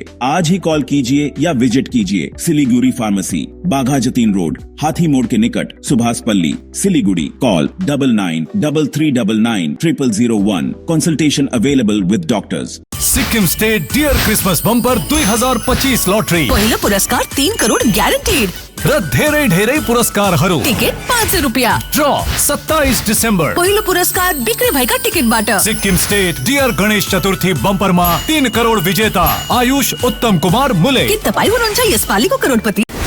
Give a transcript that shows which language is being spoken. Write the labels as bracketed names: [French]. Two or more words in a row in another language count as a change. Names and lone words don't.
[Hindi] आज ही कॉल कीजिए या विजिट कीजिए। सिलीगुड़ी फार्मेसी, बाघा जतीन रोड, हाथी मोड़ के निकट, सुभाष पल्ली, सिलीगुड़ी। कॉल 9933990001। [English] consultation available with doctors. [Nepali] सिक्किम स्टेट डियर क्रिसमस बम्पर 2025 लॉटरी पहिलो पुरस्कार 3 करोड ग्यारेन्टेड र धेरै धेरै पुरस्कारहरू। टिकट 500 रुपियाँ। ड्र 27 डिसेम्बर। पहिलो पुरस्कार बिक्री भएका टिकटबाट। सिक्किम स्टेट डियर गणेश चतुर्थी बम्परमा 3 करोड विजेता आयुष उत्तम कुमार मुले। के तपाईँ हुनुहुन्छ यसपालिको करोडपति?